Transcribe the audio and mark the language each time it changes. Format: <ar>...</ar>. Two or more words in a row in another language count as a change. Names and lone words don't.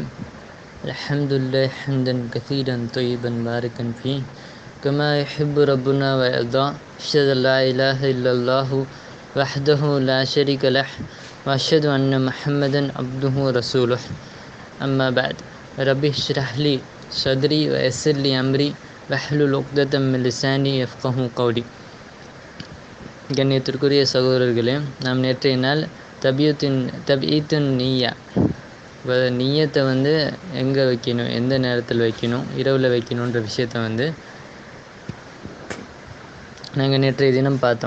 <ar>الحمد لله حمدا كثيرا طيبا باركا فيه كما يحب ربنا ويرضى. أشهد أن لا إله إلا الله وحده لا شريك له وأشهد أن محمدا عبده ورسوله. أما بعد ربي اشرح لي صدري ويسر لي أمري واحلل عقدة من لساني يفقهوا قولي.</ar> <ta>கண்ணியத்திற்குரிய சகோதரர்களே, நாம் நேற்றைய நாள்</ta> <ar>تبييت النية,</ar> <ta>நீயத்தை எங்கே வைக்கணும், எந்த நேரத்தில் வைக்கணும், இரவில் வைக்கணுன்ற விஷயத்தை நாங்கள் நேற்றைய தினம் பார்த்தோம்.</ta>